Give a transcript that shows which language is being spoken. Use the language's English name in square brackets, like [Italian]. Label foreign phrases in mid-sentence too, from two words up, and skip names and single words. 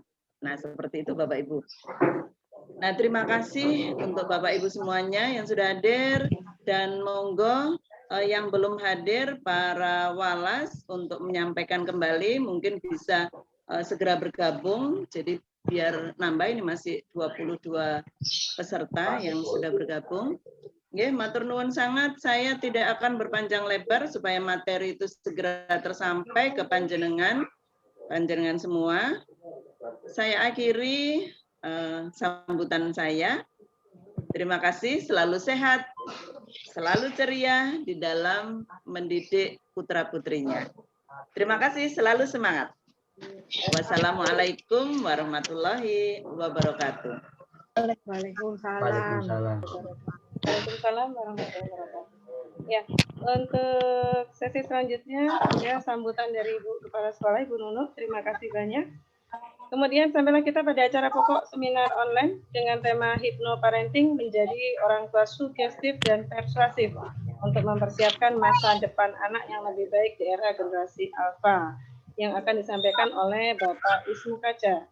[Indonesian] Nah, seperti itu Bapak Ibu. Nah, terima kasih untuk Bapak Ibu semuanya yang sudah hadir, dan monggo yang belum hadir para walas untuk menyampaikan kembali mungkin bisa segera bergabung. Jadi biar nambah, ini masih 22 peserta yang sudah bergabung. [Javanese] Nggih, matur nuwun sangat. [Indonesian] Saya tidak akan berpanjang lebar supaya materi itu segera tersampai ke panjenengan semua. Saya akhiri sambutan saya. Terima kasih, selalu sehat, selalu ceria di dalam mendidik putra-putrinya. Terima kasih, selalu semangat. [Arabic] والسلام عليكم ورحمة الله وبركاته. Waalaikumsalam. Waalaikumsalam. وعليكم السلام ورحمة الله وبركاته. [Indonesian] Ya, untuk sesi selanjutnya ya sambutan dari Ibu Kepala Sekolah Ibu Nunuk. Terima kasih banyak. Kemudian sampailah kita pada acara pokok seminar online dengan tema Hypnoparenting menjadi orang tua sugestif dan persuasif untuk mempersiapkan masa depan anak yang lebih baik di era generasi Alpha yang akan disampaikan oleh Bapak Ismu Kaca.